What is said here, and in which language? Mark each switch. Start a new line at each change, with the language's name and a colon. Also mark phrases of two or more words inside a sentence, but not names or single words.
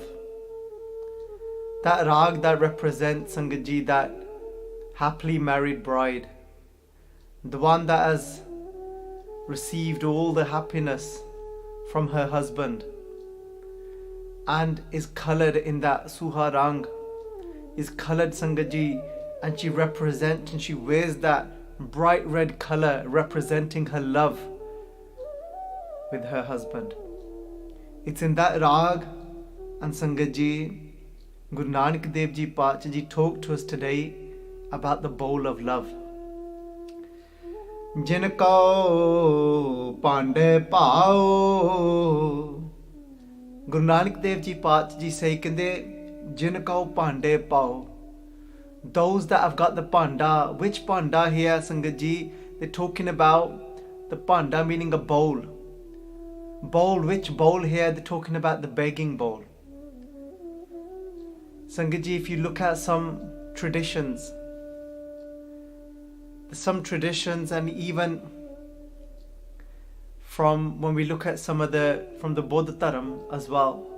English: That Rag that represents, Sangat Ji, that happily married bride, the one that has received all the happiness from her husband and is coloured in that Suha Rang, is coloured, Sangat Ji, and she represents and she wears that bright red colour representing her love with her husband. It's in that Rag, and Sangat Ji, Guru Nanak Dev Ji Pacha Ji talked to us today about the bowl of love.
Punjabi: ਜਿਨ ਕਉ ਭਾਂਡੈ ਭਾਉ.
English: Guru Nanak Dev Ji Pacha Ji say,
Punjabi: ਕਹਿੰਦੇ ਜਿਨ ਕਉ ਭਾਂਡੈ ਭਾਉ.
English: Those that have got the panda. Which panda here, Sangat Ji? They're talking about the panda meaning a bowl. Bowl, which bowl here? They're talking about the begging bowl. Sangat Ji, if you look at some traditions and even from when we look at from the Bodh Dharam as well,